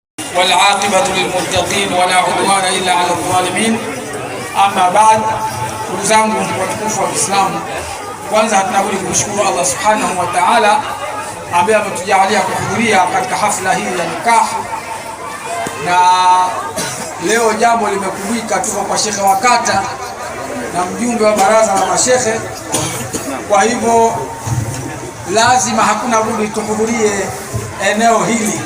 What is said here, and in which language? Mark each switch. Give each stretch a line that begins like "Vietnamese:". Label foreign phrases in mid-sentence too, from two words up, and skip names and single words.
Arabic: والعاقبة للمتقين ولا عدوان إلا على الظالمين. أما بعد,
Swahili: ndugu zangu watukufu wa Kiislamu, kwanza tunabudi kumshukuru Allah
Arabic: سبحانه وتعالى
Swahili: ambaye ametujalia kuhudhuria katika hafla hii ya nikah. Na leo jambo limekubika, tuko kwa shekhe wa kata na mjumbe wa baraza la mashekhe, kwa hivyo lazima hakuna budi tuhudhurie eneo hili.